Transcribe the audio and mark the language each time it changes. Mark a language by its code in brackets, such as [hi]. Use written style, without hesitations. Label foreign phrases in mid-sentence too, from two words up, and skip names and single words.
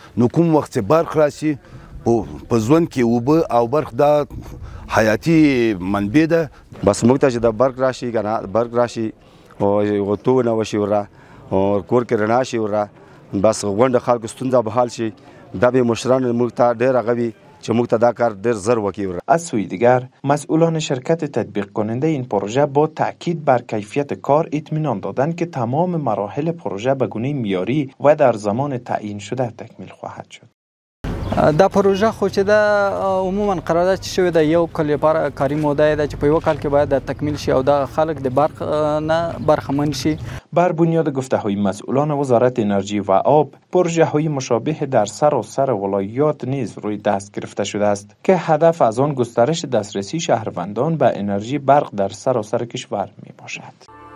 [ps] نو کوم وخت چې برق راشي په ژوند کې اوبه او برق دا حیاتي منبع ده. بس موږ ته چې د برق راشي کنه برق راشي او تو نه وشي ورا او کور کې رڼا شي ورا، بس غونډه خلکو ستونزه به حل شي. دا به مشران موږ ته ډېر غوي چې موږ ته دا کار ډېر زر وکړي. [fa] از سوی دیگر مسئولان شرکت تطبیق کننده این پروژه با تاکید بر کیفیت کار اطمینان دادند که تمام مراحل پروژه به گونه معیاری و در زمان تعیین شده تکمیل خواهد شد. [ps] دا پروژه خو چې دا عموما قرارداد شوی ده یو کال لپاره کاري موده ده چې په یو کال کې باید تکمیل شي او دا خلک د برق نه برخمن شي. [fa] بر بنیاد گفته‌های مسئولان وزارت انرژی و آب، پروژه‌های مشابه در سراسر ولایات نیز روی دست گرفته شده است که هدف از آن گسترش دسترسی شهروندان به انرژی برق در سراسر کشور میباشد.